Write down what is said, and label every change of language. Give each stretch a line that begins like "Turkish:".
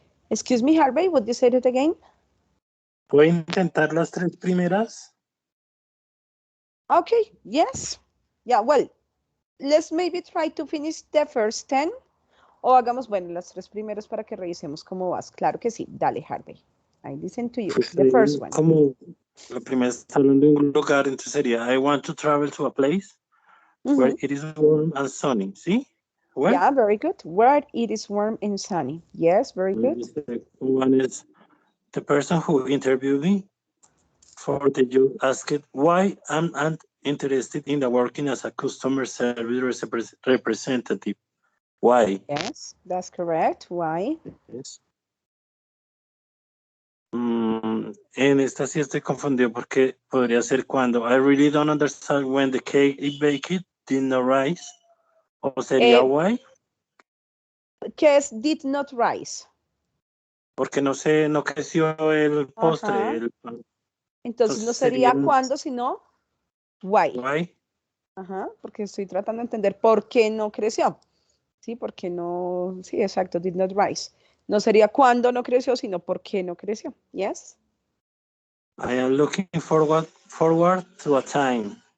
English: Excuse me, Harvey, would you say it again?
Spanish: ¿Puedo intentar las 3 primeras?
English: Okay, yes. Yeah, well, let's maybe try to finish the first 10.
Spanish: O hagamos, bueno, las 3 primeras para que revisemos cómo vas. Claro que sí. Dale, Harvey.
English: I listen to you.
Spanish: Pues
English: The first one.
Spanish: como la primera está hablando de un lugar, entonces sería
English: I want to travel to a place where it is warm and sunny,
Spanish: ¿sí?
English: Where? Yeah, very good. Where it is warm and sunny. Yes, very good. The second one is the person who interviewed me for the job asked why I'm not interested in the working as a customer service representative. Why? Yes, that's correct. Why? Yes.
Spanish: En esta sí estoy confundido porque podría ser cuando
English: I really don't understand when the cake is baked did not rise.
Spanish: O sería why. ¿Qué es
English: did not rise?
Spanish: Porque no creció el postre. Entonces no sería cuándo, sino why.
English: Why.
Spanish: Ajá, porque estoy tratando de entender por qué no creció. Sí, porque no, sí, exacto,
English: did not rise.
Spanish: No sería cuándo no creció, sino por qué no creció.
English: Yes. I am looking forward to a time.